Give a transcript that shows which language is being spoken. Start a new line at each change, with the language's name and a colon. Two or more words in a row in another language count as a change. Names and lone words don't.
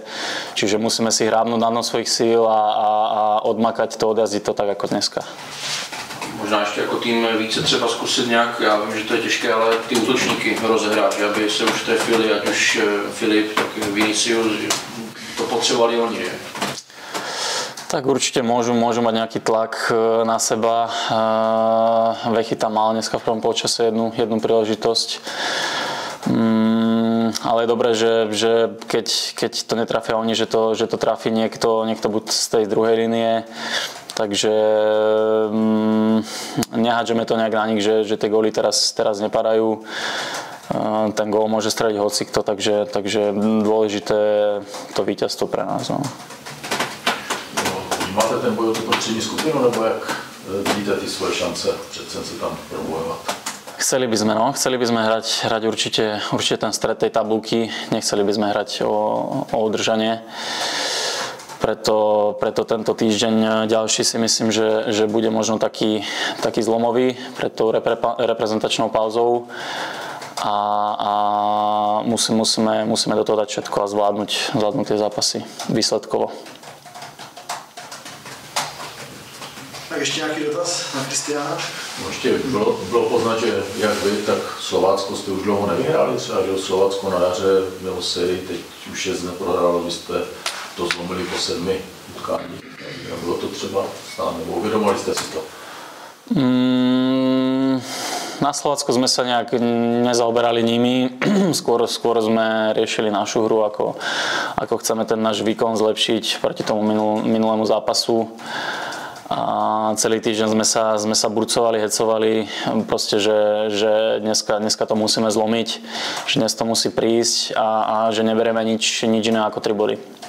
Slovak: Čiže musíme si hrábnuť na dno svojich síl a odmakať to, odjazdiť to tak ako dneska.
Czech: Možná ještě jako tým více třeba zkusit nějak, já vím, že to je těžké, ale ty útočníky rozehrát, že aby se už trefili, ať už Filip, tak Vinicius, že to potřebovali oni, že?
Slovak: Tak určite môžu mať nejaký tlak na seba. Vechita mal dneska v prvom polčase jednu príležitosť. Ale je dobré, že keď to netrafia oni, že to trafí niekto buď z tej druhej línie. Takže nehádžeme to nejak na nich, že tie góly teraz nepadajú. Ten gól môže streliť hocikto, takže dôležité je to víťazstvo pre nás. No.
Czech: Máte ten boj o tu střední skupinu, nebo jak vidíte ty svoje šance přece se tam probojovat?
Slovak: Chceli by sme hrať určite ten stred tej tabulky, nechceli by sme hrať o udržanie. Preto tento týždeň ďalší si myslím, že bude možno taký zlomový pred tou reprezentačnou pauzou a musíme do toho dať všetko a zvládnuť tie zápasy výsledkovo.
Czech: Tak ještě nějaký dotaz na Kristiána? No ještě bylo poznat, že jak vy, tak Slovácko jste už dlouho nevyhráli, třeba že Slovácko na jaře mělo sérii, teď už 6 neprohrálo, vy jste to zlomili po 7 utkání. Bylo to třeba stát, nebo uvědomovali jste si to?
Slovak: Na Slovacku sme sa nejak nezaoberali nimi, skôr sme riešili našu hru, ako chceme ten náš výkon zlepšiť proti tomu minulému zápasu. A celý týždeň sme sa burcovali, hecovali, proste, že dneska to musíme zlomiť, že dnes to musí prísť a že neberieme nič iné ako 3 body.